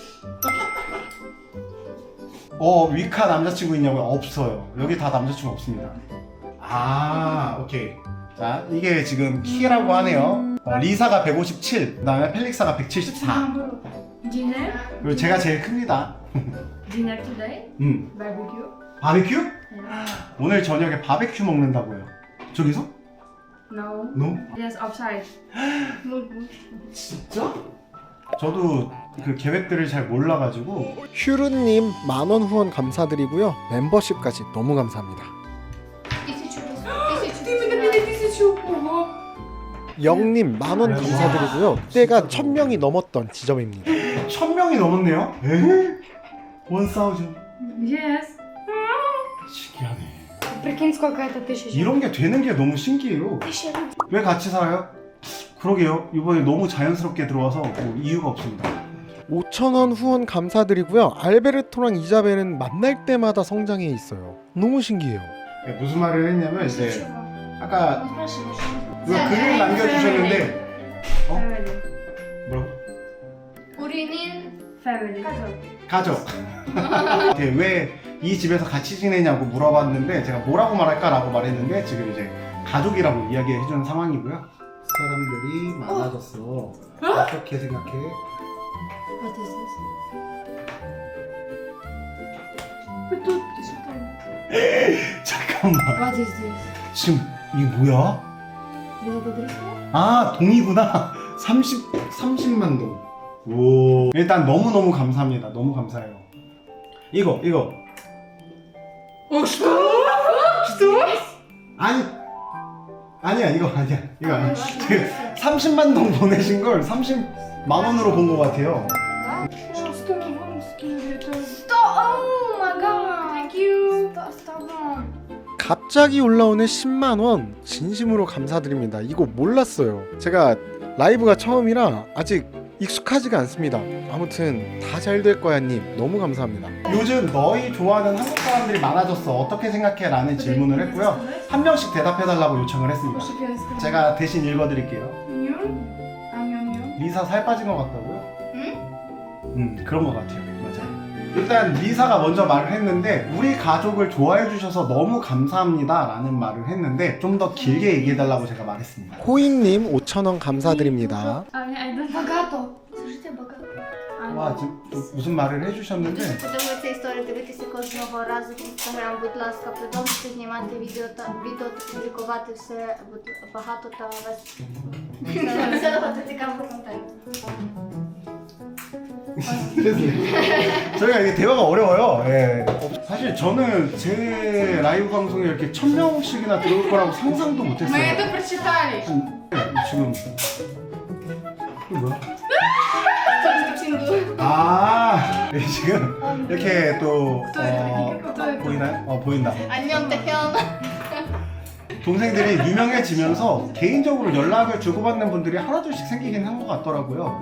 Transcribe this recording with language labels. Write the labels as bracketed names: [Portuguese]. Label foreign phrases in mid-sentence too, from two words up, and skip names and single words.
[Korean] 위카 남자친구 있냐고요? 없어요. 여기 다 남자친구 없습니다. 오케이. 자, 이게 지금 키라고 하네요. 리사가 157, 그 다음에 펠릭사가 174. Dinner? 그리고 제가 제일 큽니다. [English] Dinner today? Barbecue? [Korean] 바베큐? 오늘 저녁에 바베큐 먹는다고요. 저기서? No. No? [English] Yes, outside. [Korean] 진짜? 저도 그 계획들을 잘 몰라가지고. 휴르님 10,000원 후원 감사드리고요. 멤버십까지 너무 감사합니다. 영님 10,000원 감사드리고요. 그때가 1000명이 넘었던 지점입니다. 1000명이 넘었네요? 에? 1000. Yes. 신기하네. [Russian] Прикинь, сколько это тысяч. [Korean] 이런 게 되는 게 너무 신기해요. 왜 같이 살아요? 그러게요. 이번에 너무 자연스럽게 들어와서 뭐 이유가 없습니다. 5,000원 후원 감사드리고요. 알베르토랑 이자벨은 만날 때마다 성장해 있어요. 너무 신기해요. 네, 무슨 말을 했냐면 이제 아까 누가 글을 남겨주셨는데 Family. 뭐라고? 우리는 Family. 가족. 왜 이 집에서 같이 지내냐고 물어봤는데 제가 뭐라고 말할까라고 말했는데 지금 이제 가족이라고 이야기해주는 상황이고요. 사람들이 많아졌어. 어떻게 생각해? [English] What is this? [Korean] 잠깐만. [English] What is this? [Korean] 지금 이게 뭐야? Благодарю. 아 동이구나. 30만 동. 오. 일단 너무너무 감사합니다. 너무 감사해요. 이거 아니야 이거 아니야. 지금 30만 동 보내신 걸 30만 원으로 본 것 같아요. [Russian] Что вам скидывает? [English] Oh my god! Thank you. [Korean] 갑자기 올라오는 10만원 진심으로 감사드립니다. 이거 몰랐어요. 제가 라이브가 처음이라 아직 익숙하지가 않습니다. 아무튼 다 잘 될 거야 님 너무 감사합니다. 요즘 너희 좋아하는 한국 사람들이 많아졌어. 어떻게 생각해? 라는 질문을 했고요. 한 명씩 대답해달라고 요청을 했습니다. 제가 대신 읽어드릴게요. 리사 살 빠진 것 같다고요? 그런 것 같아요. 맞아요. 일단 리사가 먼저 말을 했는데 우리 가족을 좋아해 주셔서 너무 감사합니다 라는 말을 했는데 좀 더 길게 얘기해달라고 제가 말했습니다. 호잉님 5,000원 감사드립니다. [English] I don't [Russian] Богато. Слушайте, богато. [Korean] 와 지금 또 무슨 말을 해주셨는데 [Ukrainian] Дуже подивитися історію, дивитися кожного разу в інстаграм, будь ласка, продовжуйте знімати відео та публікувати все багато та веселого та цікавого контенту. [Korean] 저희가 이게 대화가 어려워요. 예. 사실 저는 제 라이브 방송에 이렇게 1000명씩이나 들어올 거라고 상상도 Мы 못했어요. [Russian] это прочитали. [Korean] 지금 이게 뭐야? 아 지금 이렇게 또 보이나요? 보인다. 안녕 태현. 동생들이 유명해지면서 개인적으로 연락을 주고받는 분들이 하나둘씩 생기긴 한 것 같더라고요.